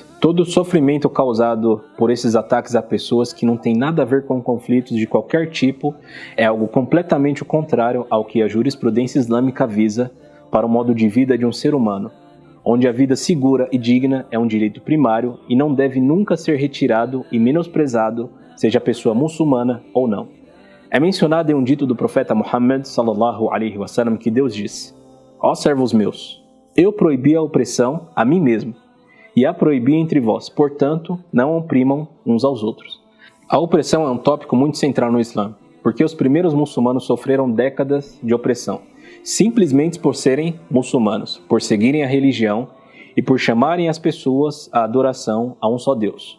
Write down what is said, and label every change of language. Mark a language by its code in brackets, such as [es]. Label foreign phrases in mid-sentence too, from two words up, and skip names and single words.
[pt] Todo sofrimento causado por esses ataques a pessoas que não tem nada a ver com conflitos de qualquer tipo é algo completamente contrário ao que a jurisprudência islâmica visa para o modo de vida de um ser humano, onde a vida segura e digna é um direito primário e não deve nunca ser retirado e menosprezado, seja a pessoa muçulmana ou não. É mencionado em um dito do profeta Muhammad [ar] صلى الله عليه وسلم [pt] que Deus disse: Ó servos meus, eu proibi a opressão a mim mesmo, e a proibi entre vós, portanto, não oprimam uns aos outros. A opressão é um tópico muito central no Islã, porque os primeiros muçulmanos sofreram décadas de opressão, simplesmente por serem muçulmanos, por seguirem a religião e por chamarem as pessoas à adoração a um só Deus.